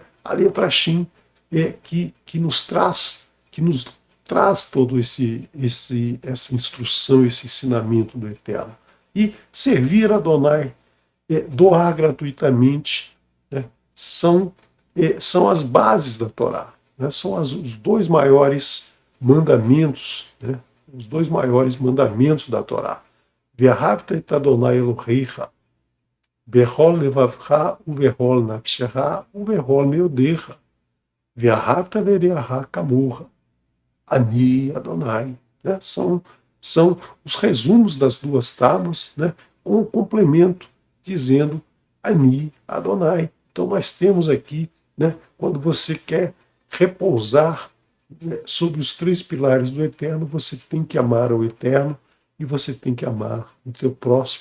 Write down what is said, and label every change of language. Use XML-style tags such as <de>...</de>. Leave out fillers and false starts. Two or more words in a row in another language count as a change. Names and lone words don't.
<pt>A letra Shin que nos traz todo essa instrução, esse ensinamento do Eterno. E servir a Adonai, doar gratuitamente, né? são as bases da Torá. Né? São os dois maiores mandamentos, né? Os dois maiores mandamentos da Torá.</pt> <he>ואהבת את אדוני אלוהיך, בכל לבבך ובכל נפשך ובכל מאודך, ואהבת לרעך כמורה, אני אדוני.</he> <pt>Né? São os resumos das duas tábuas, né? Um complemento dizendo</pt> <he>אני אדוני.</he> <pt>Então nós temos aqui, né? Quando você quer repousar, né, sobre os três pilares do Eterno, você tem que amar o Eterno e você tem que amar o teu próximo.</pt>